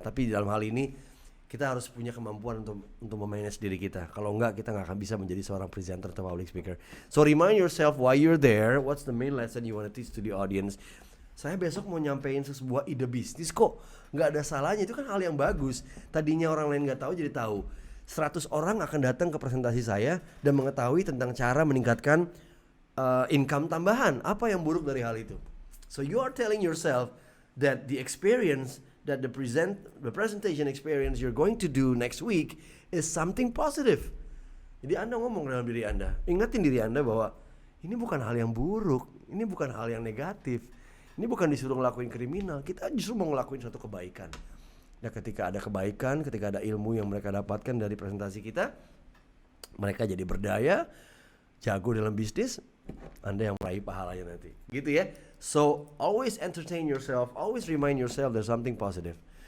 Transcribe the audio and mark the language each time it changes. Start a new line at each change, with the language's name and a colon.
Indonesian: Tapi dalam hal ini kita harus punya kemampuan untuk memanage diri kita. Kalau enggak, kita nggak akan bisa menjadi seorang presenter atau public speaker.
English: So remind yourself why you're there. What's the main lesson you want to teach to the audience?
Indonesian: Saya besok mau nyampein sebuah ide bisnis kok. Nggak ada salahnya, itu kan hal yang bagus. Tadinya orang lain nggak tahu jadi tahu. 100 orang akan datang ke presentasi saya dan mengetahui tentang cara meningkatkan income tambahan. Apa yang buruk dari hal itu?
English: So you are telling yourself that the experience, that the presentation experience you're going to do next week is something positive.
Indonesian: Jadi Anda ngomong dalam diri Anda, ingatin diri Anda bahwa ini bukan hal yang buruk, ini bukan hal yang negatif, ini bukan disuruh ngelakuin kriminal, kita justru mau ngelakuin suatu kebaikan. Ya, ketika ada kebaikan, ketika ada ilmu yang mereka dapatkan dari presentasi kita, mereka jadi berdaya, jago dalam bisnis, Anda yang meraih pahalanya nanti. Gitu ya.
English: So, always entertain yourself, always remind yourself there's something positive.